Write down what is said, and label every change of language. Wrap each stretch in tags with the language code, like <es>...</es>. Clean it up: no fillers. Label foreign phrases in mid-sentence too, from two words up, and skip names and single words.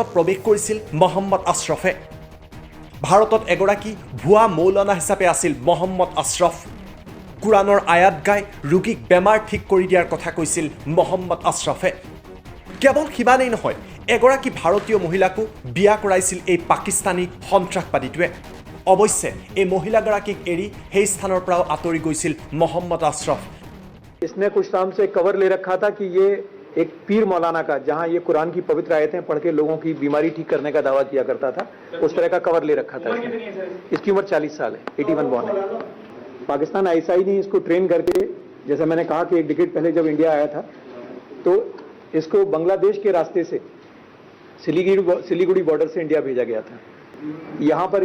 <as>প্ৰৱেশ কৰিছিল মহম্মদ আশৰাফে ভাৰতত এগৰাকী ভুৱা মৌলানা হিচাপে আছিল মহম্মদ আশৰাফ কুৰাণৰ আয়াত গাই ৰোগীক বেমাৰ ঠিক কৰি দিয়াৰ কথা কৈছিল মহম্মদ আশৰাফে কেৱল সিমানেই নহয় এগৰাকী ভাৰতীয় মহিলাকো বিয়া কৰাইছিল এই পাকিস্তানী সন্ত্ৰাসবাদীটোৱে অৱশ্যে এই মহিলাগৰাকীক এৰি সেই স্থানৰ পৰাও আঁতৰি গৈছিল মহম্মদ আশৰাফ</as> <hi>इसने कुछ टाइम से कवर ले रखा था कि ये एक पीर मौलाना का जहां ये कुरान की पवित्र आयतें पढ़ के लोगों की बीमारी ठीक करने का दावा किया करता था उस तरह का कवर ले रखा था इसकी उम्र 40 साल है 81 बॉर्न है पाकिस्तान आईएसआई ने इसको ट्रेन करके जैसे मैंने कहा कि एक डिकेड पहले जब इंडिया आया था तो इसको बांग्लादेश के रास्ते से सिलीगुड़ी बॉर्डर से इंडिया भेजा गया था यहाँ पर</hi>